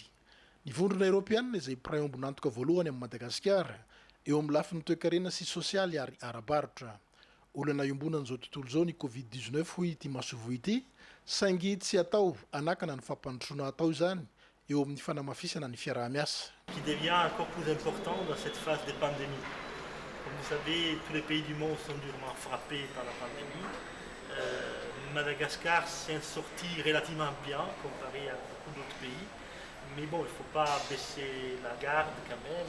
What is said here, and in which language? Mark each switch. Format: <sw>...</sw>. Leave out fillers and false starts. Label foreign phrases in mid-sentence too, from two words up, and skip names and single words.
<mg>Ny vondrona européenne izay praiombonantoka voalohany amin'ny Madagasikara eo amin'ny lafin'ny toe-karena sy sosialy ary ara-barotra. Olana iombonan'izao tontolo izao ny Covid-19 hoy ity masovo ity saingy tsy atao anakana ny fampandrosoana atao izany eo amin'ny fanamafisana ny fiaraha-miasa.</mg> <fr>Qui devient encore plus important dans cette phase de pandémie. Comme vous savez, tous les pays du monde sont durement frappés par la pandémie. Madagascar s'est sorti relativement bien comparé à beaucoup d'autres pays. Mais bon, il ne faut pas baisser la garde quand même.</fr>